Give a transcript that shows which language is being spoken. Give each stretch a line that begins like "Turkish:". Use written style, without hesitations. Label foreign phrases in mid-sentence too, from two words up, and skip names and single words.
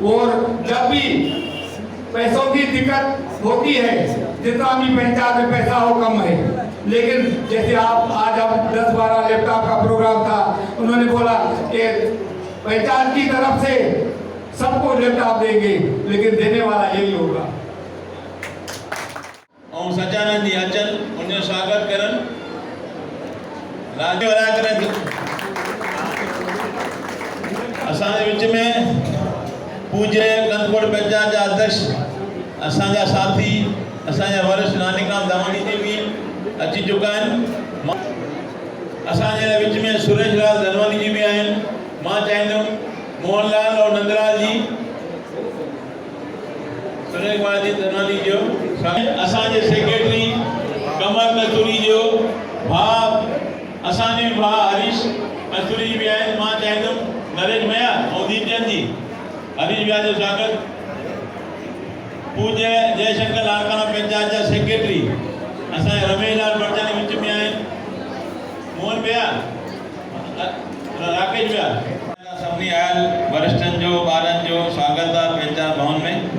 Hindi: और जब भी पैसों की दिक्कत होती है, जितना भी पंचायत में पैसा हो कम है, लेकिन जैसे आज हम 10-12 लैपटॉप का प्रोग्राम था, उन्होंने बोला कि पंचायत की तरफ से सबको लैपटॉप देंगे, लेकिन देने वाला यही होगा।
Sindhi: और सचानंद जी अचन उनजो स्वागत करन राज्य वाला करन। असांजे विच में पूज्य कंदकोट पंचायत जा अध्यक्ष असांजा साथी असांजा वरिष्ठ नानीकाम दामानी जी भी अची चुका आहिनि। असांजे विच में सुरेश लाल धनवानी जी भी आहिनि। मां चाहींदुमि मोहनलाल और नंदलाल जी सुरेश कुमार जी धनवानी जो असांजे सेक्रेटरी कमल कस्तूरी जो भाउ असांजे भाउ हरीश कस्तूरी जी भी आहिनि। मां चाहींदुमि नरेश भैया और दीपचंद जी हरीश भैया जो स्वागत। पूज्य जयशंकर लालकाना पंचायत जा सेक्रेटरी असांजे रमेश लाल बड़जानी विच में आहिनि। मोहन भैया राकेश भैया सभिनी आयल वरिष्ठनि जो ॿारनि जो स्वागत आहे पंचायत भवन में।